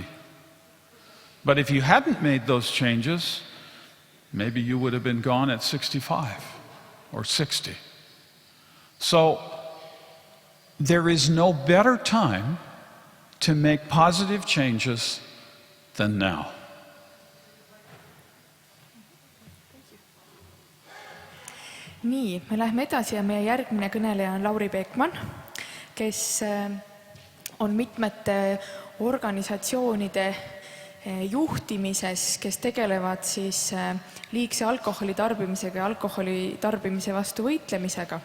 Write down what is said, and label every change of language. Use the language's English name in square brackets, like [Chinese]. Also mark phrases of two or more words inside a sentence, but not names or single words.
[English] But if you hadn't made those changes, maybe you would have been gone at 65 or 60. So there is no better time to make positive changes than now. [Estonian] Nii, me läheme edasi ja meie järgmine kõneleja on Lauri Peekman, kes on mitmete organisatsioonide juhtimises, kes tegelevad siis liigse alkoholi tarbimisega ja alkoholi tarbimise vastu võitlemisega.